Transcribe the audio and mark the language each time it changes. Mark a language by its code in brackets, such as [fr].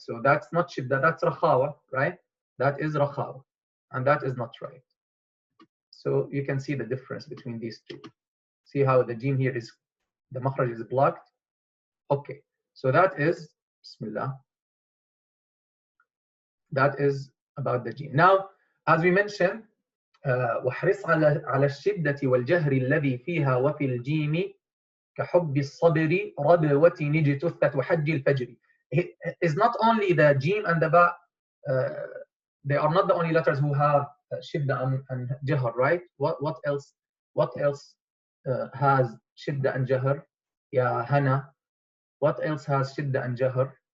[en] So that's not shidda, that's rakhawa, right? That is rakhawa, and that is not right. So you can see the difference between these two. See how the jim here is, the makhraj is blocked. Okay, so that is, bismillah, that is about the jim. Now, as we mentioned, [ar] وَحْرِصْ عَلَى الشِّدَّةِ وَالْجَهْرِ الَّذِي فِيهَا وَفِي الْجِيمِ كَحُبِّ الصَّبْرِ رَبْوَةِ نِجْتُثَّةُ وَحَجِّ الْفَجْرِ. [en] It's not only the jim and the ba, they are not the only letters who have shidda and jahr, right? What else? What else has shidda and jahr? Ya Hana. What else has shidda and jahr?